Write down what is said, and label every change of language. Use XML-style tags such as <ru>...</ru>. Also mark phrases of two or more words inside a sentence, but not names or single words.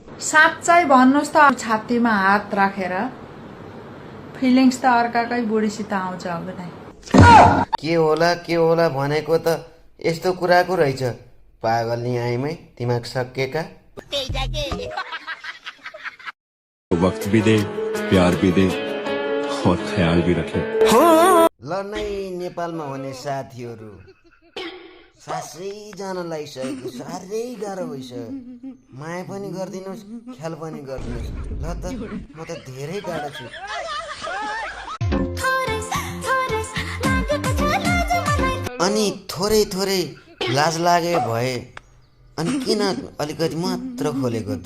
<ne>साँच्चै भन्नुस् त छातीमा हात राखेर फिलिङ्स त अर्काकै बुढीसित आउँछ अब नै। के होला भनेको त यस्तो कुराको रहेछ। पागल नि आइमै दिमाग सकिएका।</ne> <hi>वक्त भी दे, प्यार भी दे और ख्याल भी रखे।</hi> <ne>ल नै नेपालमा हुने साथीहरू सासै जान लागिसकेको साह्रै गाह्रो भइसक्यो। माया पनि गरिदिनुहोस्, ख्याल पनि गरिदिनुहोस्। ल त म त धेरै गाह्रो छु। अनि थोरै लाज लागे भए अनि किन अलिकति मात्र खोलेको त?</ne>